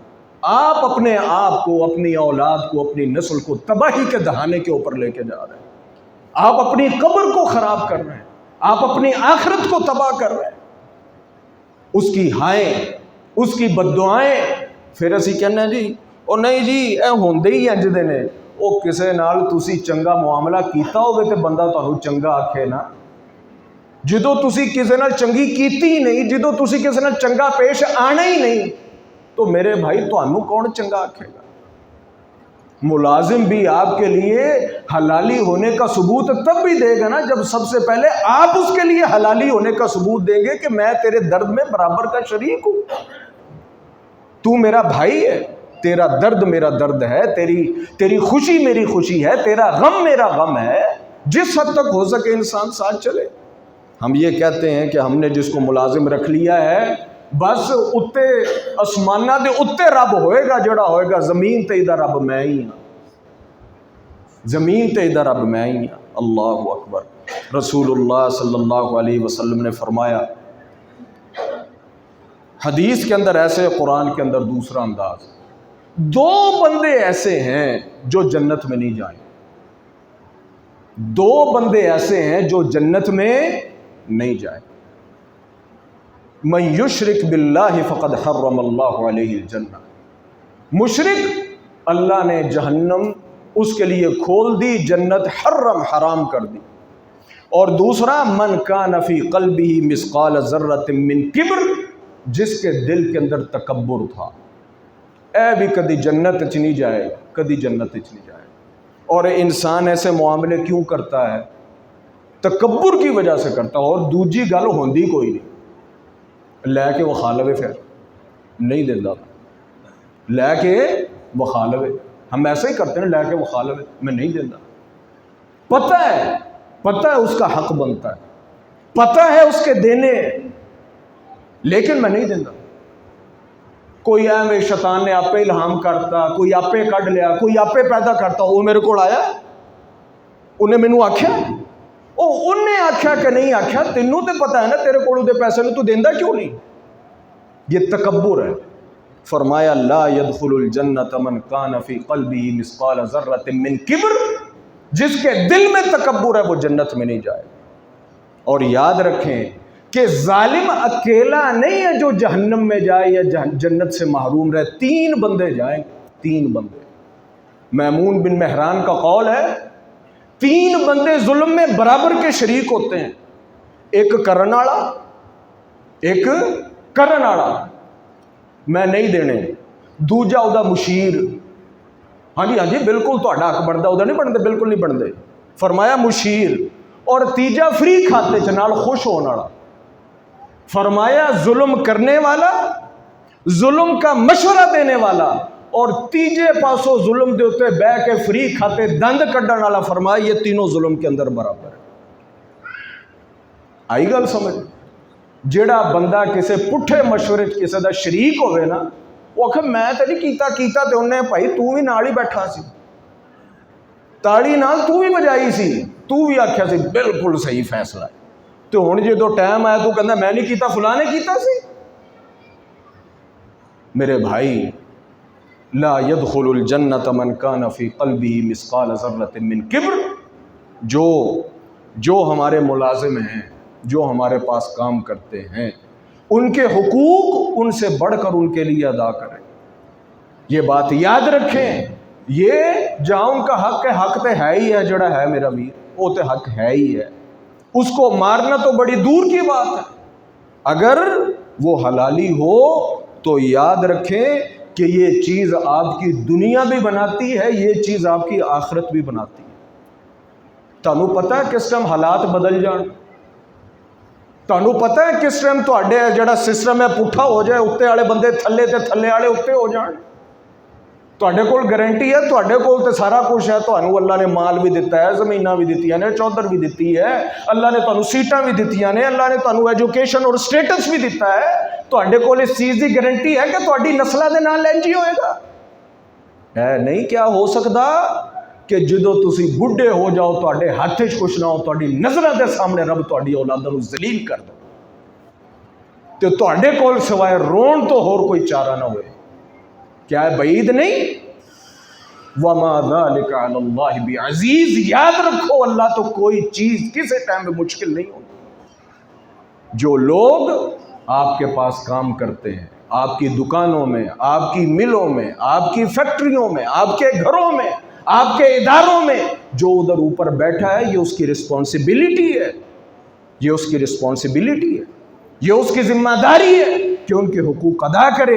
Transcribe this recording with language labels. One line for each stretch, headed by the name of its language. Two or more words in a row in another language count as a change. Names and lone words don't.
Urdu: آپ اپنے آپ کو، اپنی اولاد کو، اپنی نسل کو تباہی کے دہانے کے اوپر لے کے جا رہے ہیں، آپ اپنی قبر کو خراب کر رہے ہیں، آپ اپنی آخرت کو تباہ کر رہے ہیں، اس کی ہائیں، اس کی بددعائیں۔
Punjabi: پھر اسی کہنا جی او نہیں جی اے ہوندے ہی انج دے نے، او کسے نال تسی چنگا معاملہ کیتا ہوگے تے بندہ تانوں چنگا آکھے نا، جدو تسی کسے نال چنگی کیتی ہی نہیں، جدو تسی کسے نال چنگا پیش آنا ہی نہیں، تو میرے بھائی تانوں کون چنگا آکھے گا؟
Urdu: ملازم بھی آپ کے لیے حلالی ہونے کا ثبوت تب بھی دے گا نا جب سب سے پہلے آپ اس کے لیے حلالی ہونے کا ثبوت دیں گے کہ میں تیرے درد میں برابر کا شریک ہوں، تو میرا بھائی ہے، تیرا درد میرا درد ہے، تیری خوشی میری خوشی ہے، تیرا غم میرا غم ہے، جس حد تک ہو سکے انسان ساتھ چلے۔ ہم یہ کہتے ہیں کہ ہم نے جس کو ملازم رکھ لیا ہے
Punjabi: بس اتے اسمانہ دے اتے رب ہوئے گا، جڑا ہوئے گا زمین تے ادھر رب میں ہی ہوں، زمین تے ادھر رب میں ہی ہوں۔
Arabic: اللہ اکبر۔
Urdu: رسول اللہ صلی اللہ علیہ وسلم نے فرمایا حدیث کے اندر ایسے، قرآن کے اندر دوسرا انداز، دو بندے ایسے ہیں جو جنت میں نہیں جائیں، دو بندے ایسے ہیں جو جنت میں نہیں جائیں۔
Arabic: من یشرک باللہ فقد حرم اللہ علیہ الجنہ،
Urdu: مشرک اللہ نے جہنم اس کے لیے کھول دی، جنت حرام کر دی۔ اور دوسرا
Arabic: من کان فی قلبہ مثقال ذرۃ من کبر،
Urdu: جس کے دل کے اندر تکبر تھا،
Punjabi: اے بھی کدی جنت چ نہیں جائے گا، کدی جنت چ نہیں جائے گا۔
Urdu: اور انسان ایسے معاملے کیوں کرتا ہے؟ تکبر کی وجہ سے کرتا ہے،
Punjabi: اور دوجی گل ہوندی کوئی نہیں، لے کے وہ کھا لوے، پھر نہیں دینا، لے کے وہ کھا لوے۔
Urdu: ہم ایسے ہی کرتے ہیں،
Punjabi: لے کے وہ کھا لوے، میں نہیں دینا،
Urdu: پتہ ہے اس کا حق بنتا ہے، پتہ ہے اس کے دینے،
Punjabi: لیکن میں نہیں دینا۔ کوئی ایویں شیطان نے آپے الہام کرتا، کوئی آپے کڈ لیا، کوئی آپے پیدا کرتا، وہ میرے کو آیا، انہیں مینوں آکھیا، انہیں آکھیا کہ نہیں آکھیا، تینوں تے پتہ ہے نا تیرے کولوں دے پیسے نے تو دیندا کیوں نہیں؟
Urdu: یہ تکبر ہے۔ فرمایا
Arabic: لا يدخل الجنت من کان فی قلبہ مثقال ذرۃ من کبر،
Urdu: جس کے دل میں تکبر ہے وہ جنت میں نہیں جائے۔ اور یاد رکھیں کہ ظالم اکیلا نہیں ہے جو جہنم میں جائے یا جنت سے محروم رہے، 3 بندے جائیں، 3 بندے۔ میمون بن مہران کا قول ہے 3 بندے ظلم میں برابر کے شریک ہوتے ہیں، ایک کرن والا، ایک کرن
Punjabi: والا میں نہیں دینے، دوجا او دا مشیر، ہاں جی بالکل تو حق بنتا، ادھر نہیں بنتے، بالکل نہیں بنتے، فرمایا مشیر، اور تیجا فری کھاتے چ نال خوش ہونے والا،
Urdu: فرمایا ظلم کرنے والا، ظلم کا مشورہ دینے والا،
Punjabi: اور تیجے پاسوں ظلم دے ہوتے بہ کے فری کھاتے دند کڈن والا،
Urdu: فرمایا یہ تینوں ظلم کے اندر برابر ہے۔
Punjabi: آئی گل سمجھ؟ جیڑا بندہ کسے پٹھے مشورے کسے دا شریک ہوئے نا، وہ آخر میں تو نہیں کیتا تے انہیں بھائی تو بھی نال ہی بیٹھا سی، تاڑی نال تو بھی بجائی سی، تو بھی آخیا سی بالکل صحیح فیصلہ ہے، تو ہن جے تو ٹائم آیا تو کہندا میں نہیں کیتا، فلاں نے کیتا سی۔
Urdu: میرے بھائی،
Arabic: لا يدخل الجنت من کان فی قلبہ مثقال ذرۃ من کبر،
Urdu: جو ہمارے ملازم ہیں، جو ہمارے پاس کام کرتے ہیں، ان کے حقوق ان سے بڑھ کر ان کے لیے ادا کریں۔ یہ بات یاد رکھیں، یہ جہاں ان کا حق ہے، حق تو ہے ہی ہے، جڑا ہے میرا ویر وہ تو حق ہے ہی ہے، اس کو مارنا تو بڑی دور کی بات ہے۔ اگر وہ حلالی ہو تو یاد رکھیں کہ یہ چیز آپ کی دنیا بھی بناتی ہے، یہ چیز آپ کی آخرت بھی بناتی ہے۔
Punjabi: تانوں پتہ ہے کس ٹائم حالات بدل جان، تانوں پتہ ہے کس ٹائم تواڈے جڑا سسٹم ہے پٹھا ہو جائے، اتنے والے بندے تھلے تے تھلے والے اتنے ہو جان۔ تواڈے کول گارنٹی ہے، تواڈے کول تے سارا کچھ ہے، تانوں اللہ نے مال بھی دیتا ہے، زمیناں بھی دتیاں نے، چودھر بھی دتی ہے، اللہ نے تانوں سیٹاں بھی دتیاں نے، اللہ نے تانوں ایجوکیشن اور سٹیٹس بھی دیتا ہے، تواڈے کول اس چیز دی گارنٹی ہے کہ تواڈی نسلاں دے نال انج ہی ہوئے گا؟ ہے نہیں۔ کیا ہو سکتا کہ جدو تسی بڈھے ہو جاؤ، تواڈے ہاتھ وچ کچھ نہ ہو، تواڈی نظراں دے سامنے رب تواڈی اولاداں نوں ذلیل کر دے، تے تواڈے کول سوائے رون تو ہور کوئی چارہ نہ ہوئے؟
Urdu: کیا ہے بعید نہیں؟
Arabic: وَمَا ذَلِكَ عَلَى اللَّهِ بِعَزِيزٍ،
Urdu: یاد رکھو اللہ تو کوئی چیز کسی ٹائم میں مشکل نہیں ہوتی۔ جو لوگ آپ کے پاس کام کرتے ہیں، آپ کی دکانوں میں، آپ کی ملوں میں، آپ کی فیکٹریوں میں، آپ کے گھروں میں، آپ کے اداروں میں، جو ادھر اوپر بیٹھا ہے، یہ اس کی رسپانسبلٹی ہے، یہ اس کی رسپانسبلٹی ہے، یہ اس کی ذمہ داری ہے کہ ان کے حقوق ادا کرے۔